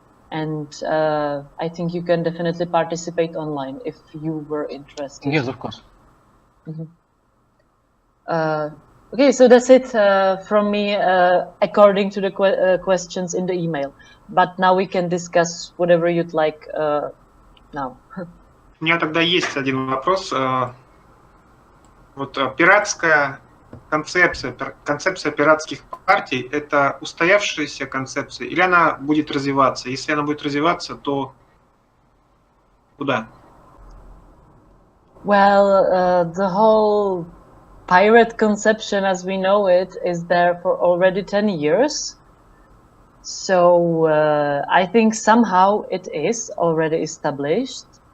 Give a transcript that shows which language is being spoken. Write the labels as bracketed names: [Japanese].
[English] And I think you can definitely participate online if you were interested. Yes, of course. Okay, so that's it from me according to the questions in the email. But now we can discuss whatever you'd like now. [Russian] У меня тогда есть один вопрос. Вот пиратская концепция пиратских партий – это устоявшаяся концепция или она будет развиваться? Если она будет развиваться, то куда? [English] Well, the whole pirate conception as we know it is there for already 10 years. So I think somehow it is already established.